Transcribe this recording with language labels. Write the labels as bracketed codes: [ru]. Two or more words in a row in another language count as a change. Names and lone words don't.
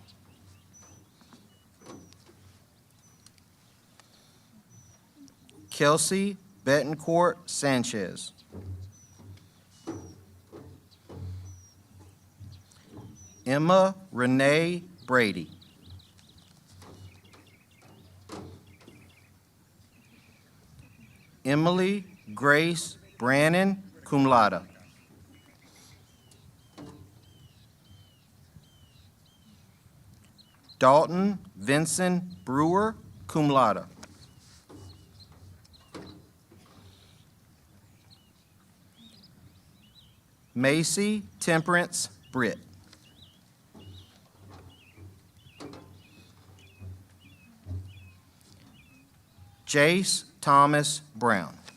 [en] Kelsey Betancourt Sanchez. Emma Renee Brady. Emily Grace Brannon, [la] cum laude. [en] Dalton Vincent Brewer, [la] cum laude. [en] Macy Temperance Britt. Jace Thomas Brown.